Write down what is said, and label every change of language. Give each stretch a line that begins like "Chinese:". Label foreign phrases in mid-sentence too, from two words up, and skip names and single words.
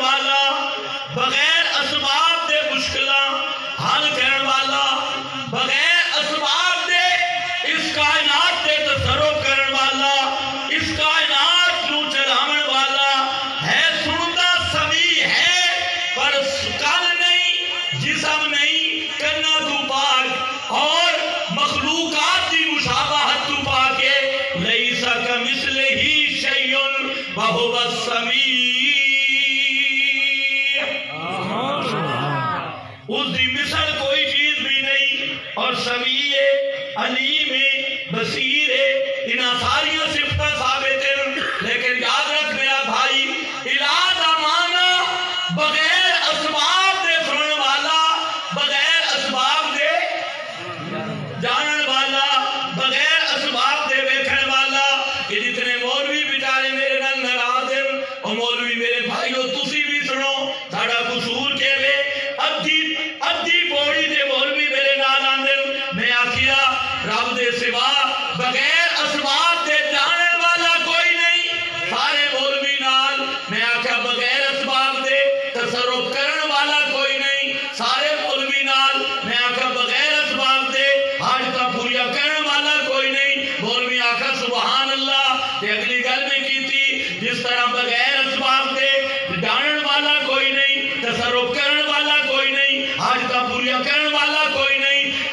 Punjabi: والا بغیر اسباب دے مشکلہ حل کرن والا بغیر اسباب دے اس کائنات دے تصرف کرن والا اس کائنات نو چلاون والا ہے سنتا سمیع ہے پر کل نہیں جسم نہیں کرنا تو پاک اور مخلوقات دی مشابہت تو پاکے
Arabic: لیسا کمثلہ شیء وہو السمیع
Punjabi: اس دی مثل کوئی چیز بھی نہیں اور سمیع علیم بصیر انہاں ساریاں صفتاں ثابت ہیں لیکن یاد رکھ میرا بھائی الہ دا معنی بغیر اسباب دے سنن والا بغیر اسباب دے جانن والا بغیر اسباب دے ویکھن والا یہ جتنے مولوی بیچارے میرے نال ناراض ہیں اور مولوی میرے بھائیو تسی بھی سنو ساڈا قصور کے وے ادھی پوڑی دے مولوی میرے نال آندے میں آکھیا رب دے سوا بغیر اسباب دے جانن والا کوئی نہیں سارے مولوی نال میں آکھیا بغیر اسباب دے تصرف کرن والا کوئی نہیں سارے مولوی نال میں آکھیا بغیر اسباب دے حاجتاں پوریا کرن والا کوئی نہیں مولوی آکھا سبحان اللہ تے اگلی گل میں کیتی جس طرح بغیر اسباب دے جانن والا کوئی نہیں تصرف کرن والا کوئی نہیں حاجتاں پوریا کرن والا کوئی نہیں